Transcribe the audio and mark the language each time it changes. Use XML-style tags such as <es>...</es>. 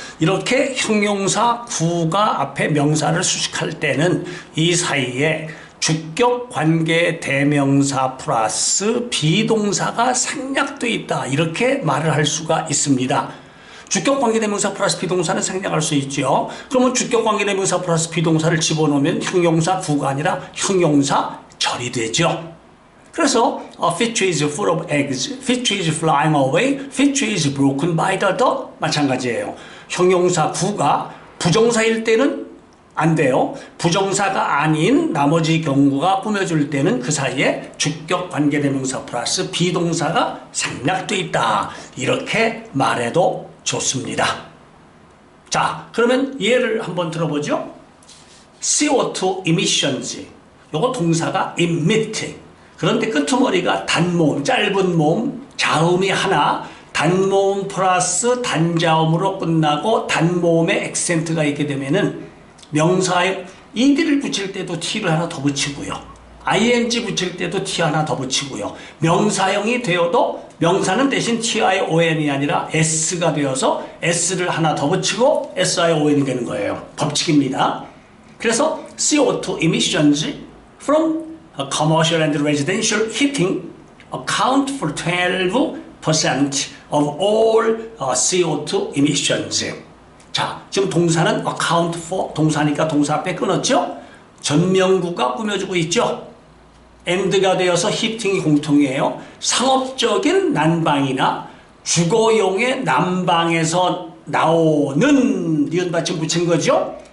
<ko>이렇게 형용사 구가 앞에 명사를 수식할 때는 이 사이에 주격 관계 대명사 플러스 비동사가 생략되어 있다. 이렇게 말을 할 수가 있습니다. 주격 관계 대명사 플러스 비동사는 생략할 수 있죠. 그러면 주격 관계 대명사 플러스 비동사를 집어넣으면 형용사 구가 아니라 형용사 절이 되죠. 그래서</ko> <en>fish is full of eggs, fish is flying away, fish is broken by the dog</en> <ko>마찬가지예요. 형용사 구가 부정사일 때는 안 돼요. 부정사가 아닌 나머지 경우가 꾸며줄 때는 그 사이에 주격 관계대명사 플러스 비동사가 생략되어 있다. 이렇게 말해도 좋습니다. 자, 그러면 예를 한번 들어보죠.</ko> <en>CO2 emissions.</en> <ko>요거 동사가 emit. 그런데 끄트머리가 단모음, 짧은 모음, 자음이 하나, 단모음 플러스 단자음으로 끝나고 단모음에 액센트가 있게 되면은 명사에 ed를 붙일 때도 t를 하나 더 붙이고요. ing 붙일 때도 t 하나 더 붙이고요. 명사형이 되어도 명사는 대신 tion이 아니라 s가 되어서 s를 하나 더 붙이고 sion이 되는 거예요. 법칙입니다.</ko> <en>그래서 CO2 emissions from commercial and residential heating account for 12% of all CO2 emissions.</en> <ko>자, 지금 동사는 account for 동사니까 동사 앞에 끊었죠? 전명구가 꾸며주고 있죠? and가 되어서 히팅이 공통이에요. 상업적인 난방이나 주거용의 난방에서 나오는 니은 받침 붙인 거죠?</ko>